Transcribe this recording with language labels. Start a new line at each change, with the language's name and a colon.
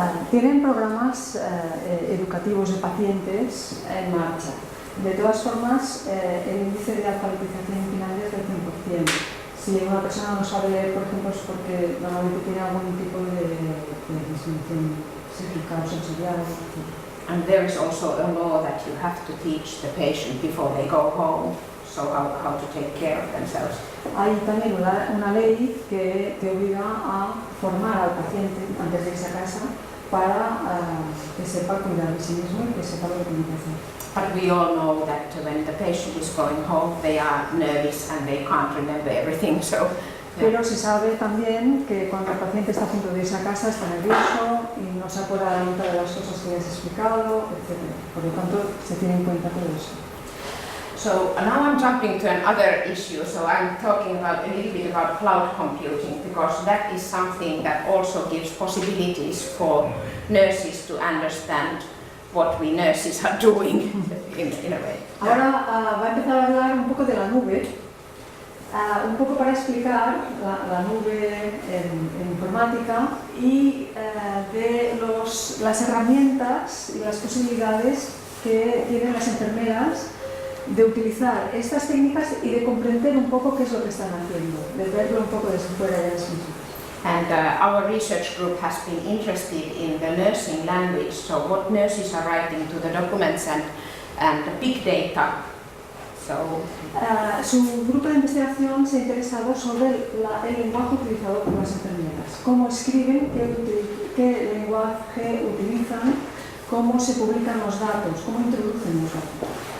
Spanish: Tienen programas educativos de pacientes en marcha. De todas formas, el índice de alfabetización en Finlandia es del 100%. Si una persona no sabe leer, por ejemplo, es porque normalmente tiene algún tipo de disfunción psíquica o sensorial.
English: And there is also a law that you have to teach the patient before they go home, so how to take care of themselves.
Spanish: Hay también una ley que te obliga a formar al paciente antes de irse a casa para que sepa cuidar de sí mismo y que sepa lo que tiene que hacer.
English: But we all know that when the patient is going home, they are nervous and they can't remember everything. So,
Spanish: Pero se sabe también que cuando el paciente está a punto de irse a casa está nervioso y no se acuerda de muchas de las cosas que le has explicado, etc. Por lo tanto, se tiene en cuenta todo eso.
English: So now I'm jumping to another issue. So I'm talking about a little bit about cloud computing, because that is something that also gives possibilities for nurses to understand what we nurses are doing in a way.
Spanish: Ahora va a empezar a hablar un poco de la nube, un poco para explicar la nube en informática y de las herramientas y las posibilidades que tienen las enfermeras de utilizar estas técnicas y de comprender un poco qué es lo que están haciendo, de verlo un poco desde fuera de las mismas.
English: And our research group has been interested in the nursing language, so what nurses are writing to the documents and big data. So,
Spanish: su grupo de investigación se ha interesado sobre el lenguaje utilizado por las enfermeras, cómo escriben, qué lenguaje utilizan, cómo se publican los datos, cómo introducen los datos.